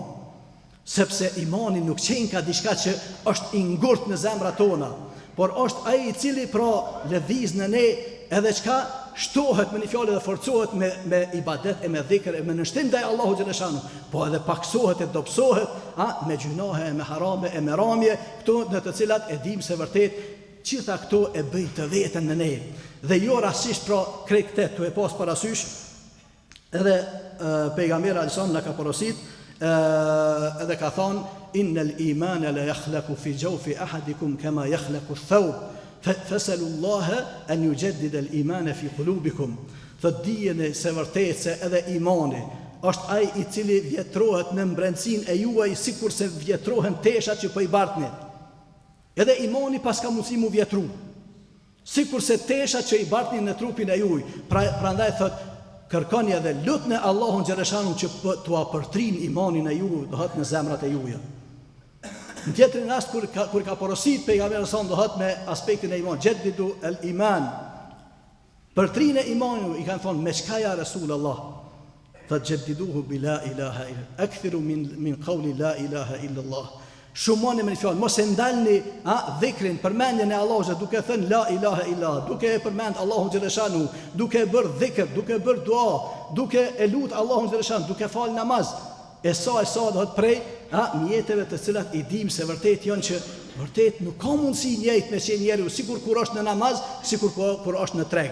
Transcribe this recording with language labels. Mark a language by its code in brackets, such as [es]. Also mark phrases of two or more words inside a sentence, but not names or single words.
[sq] Sepse imani nuk qenë ka diçka që është i ngurt në zemrat tona, por është ai i cili pra lëviz në ne edhe çka shtohet me një fjalë dhe forcohet me ibadet e me dhikr e me nënshtim ndaj Allahut xhaleshanu, po edhe paksohet e dobësohet me gjunahe e me harame e me ramje, këto në të cilat e dim se vërtet gjitha këto e bëjnë të veten në ne. Dhe jo rastisht pra krejt këtë tu e pas parasysh edhe pejgamberi alajhissalam na ka porosit edhe ka thonë [ar] إن الإيمان ليخلق في جوف أحدكم كما يخلق الثوب فاسألوا الله أن يجدد الإيمان في قلوبكم. [sq] Thot dijeni se vërtet se edhe imani është ai i cili vjetrohet në mbrëmsinë e juaj sikur se vjetrohen teshat që po i bartni. Edhe imani pas ka mundësi mu vjetru, sikur se teshat që i bartni në trupin e juaj. Prandaj thot kërkoni edhe lutni Allahun xhaleshanu që t'u apërtrin imanin e juaj, do hët në zemrat e juaja. Në tjetrin rast kur ka porosit pejgamberi sa do hët me aspektin e imanit, [ar] جددوا الإيمان. [sq] Përtrinë e imanit i kanë thonë me çka [ar] يا رسول الله? فجددوه بلا إله إلا، أكثروا من قول لا إله إلا الله. [sq] Shumoni me një fjalë, mos e ndalni dhikrin, përmendjen e Allahut duke thënë [ar] لا إله إلا, [sq] duke e përmend Allahun xhaleshanu, duke bërë dhikr, duke bërë dua, duke e lut Allahun xhaleshanu, duke fal namaz. e sa do të prej mjeteve të cilat i dim se vërtet janë që vërtet nuk ka mundësi njëjtë me qenë njeriu, sikur kur është në namaz, sikur kur është në treg.